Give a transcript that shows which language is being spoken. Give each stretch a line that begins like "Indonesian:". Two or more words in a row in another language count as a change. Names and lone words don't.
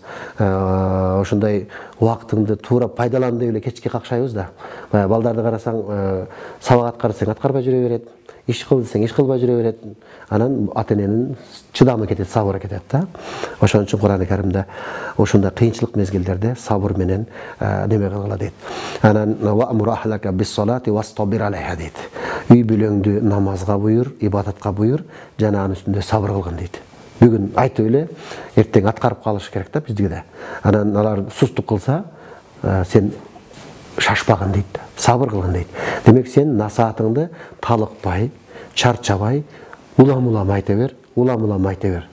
Kyrgyz: Ошондой убактыңды туура пайдалан деп эле кечке какшайбыз да. Балдарды карасаң, сабак аткарсаң аткарбай жүрө берет. Иш кыл десең, иш кылбай жүрө берет. Анан ата эненин чыдамы кетет, сабыры кетет да. Ошон үчүн Кур'ан-ы Каримде ошондой кыйынчылык мезгилдерде сабыр менен неме кылгыла дейт.
Arabic: Анан «وأمر أهلك بالصلاة واصطبر عليها» дейт.
Kyrgyz: үй бүлөңдү намазга буйур, ибадатка буйур, жана анын үстүндө сабыр кылгын дейт. Бүгүн айтып эле, эртең аткарып калыш керек да бизге де. Анан алар сустук кылса, сен шашпагын дейт, сабыр кылгын дейт. Демек сен насаатыңды талыкпай, чарчабай, улам айта бер, улам айта бер.